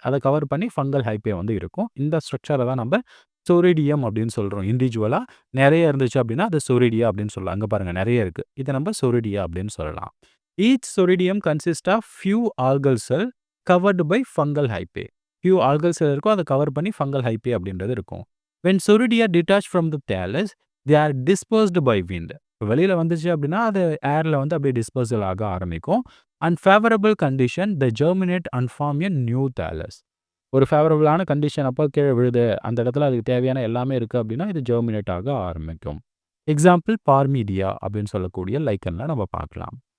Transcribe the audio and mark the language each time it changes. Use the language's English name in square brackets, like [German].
[Tamil] அதை கவர் பண்ணி fungal hyphae வந்து இருக்கும். இந்த ஸ்ட்ரக்சரை தான் நம்ம சொரிடியம் அப்படின்னு சொல்கிறோம். இண்டிவிஜுவலாக நிறைய இருந்துச்சு அப்படின்னா அது சொரிடியா அப்படின்னு சொல்லலாம். அங்கே பாருங்கள் நிறைய இருக்குது, இதை நம்ம சொரிடியா அப்படின்னு சொல்லலாம். [English] Each soredium consist of few algal cell covered by fungal hyphae. few algal cell [Tamil] இருக்கும், அதை கவர் பண்ணி fungal hyphae அப்படின்றது இருக்கும். [English] when Soredia detached from the thallus they are dispersed by wind. [Tamil] வெளியில் வந்துச்சு அப்படின்னா அது ஏரில் வந்து அப்படியே டிஸ்பர்சல் ஆக ஆரம்பிக்கும். [English] And favourable condition the germinate and form a new thallus. [Tamil] ஒரு ஃபேவரபிளான கண்டிஷன் அப்போ கீழே விழுது, அந்த இடத்துல அதுக்கு தேவையான எல்லாமே இருக்குது அப்படின்னா இது ஜெர்மினேட் ஆக ஆரம்பிக்கும். எக்ஸாம்பிள் பார்மீடியா அப்படின்னு சொல்லக்கூடிய லைக்கனில் நம்ம பார்க்கலாம்.